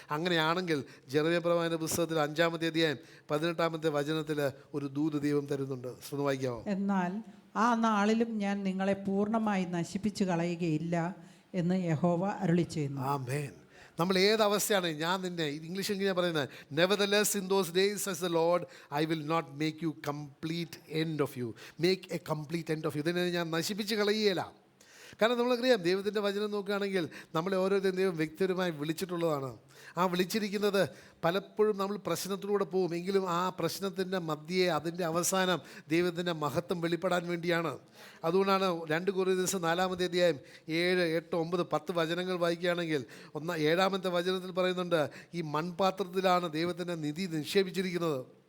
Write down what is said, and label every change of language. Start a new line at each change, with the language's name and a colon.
Malayalam: അങ്ങനെയാണെങ്കിൽ ജെറമ്യാ പ്രവാചകന്റെ പുസ്തകത്തിൽ 5-ാമത്തെ അധ്യായം 18-ാമത്തെ വചനത്തിൽ ഒരു ദൂത് ദൈവം തരുന്നുണ്ട്. ഒന്ന് വായിക്കാമോ? എന്നാൽ ആ നാളിലും ഞാൻ നിങ്ങളെ പൂർണ്ണമായി നശിപ്പിച്ചു കളയുകയില്ല എന്ന് യഹോവ അരുളിച്ചെയ്യുന്നു. ആമേൻ. നമ്മൾ ഏതവസ്ഥയാണ്, ഞാൻ നിന്നെ, ഇംഗ്ലീഷ് എങ്ങനെയാണ് പറയുന്നത്?
English: Nevertheless in those days says the Lord, I will not make you complete end of you. Make a complete end of you.
Malayalam: ഇതിനെ ഞാൻ നശിപ്പിച്ച് കളയുകയില്ല. കാരണം നമ്മളറിയാം, ദൈവത്തിൻ്റെ വചനം നോക്കുകയാണെങ്കിൽ നമ്മളെ ഓരോരുത്തരും ദൈവം വ്യക്തിപരമായി വിളിച്ചിട്ടുള്ളതാണ്. ആ വിളിച്ചിരിക്കുന്നത് പലപ്പോഴും നമ്മൾ പ്രശ്നത്തിലൂടെ പോകും, എങ്കിലും ആ പ്രശ്നത്തിൻ്റെ മധ്യേ അതിൻ്റെ അവസാനം ദൈവത്തിൻ്റെ മഹത്വം വെളിപ്പെടാൻ വേണ്ടിയാണ്. അതുകൊണ്ടാണ് 2 കൊരിന്ത്യർ 4-ാമത്തെ അധ്യായം 7, 8, 9, 10 വചനങ്ങൾ വായിക്കുകയാണെങ്കിൽ 7-ാമത്തെ വചനത്തിൽ പറയുന്നുണ്ട്, ഈ മൺപാത്രത്തിലാണ് ദൈവത്തിൻ്റെ നിധി നിക്ഷേപിച്ചിരിക്കുന്നത്.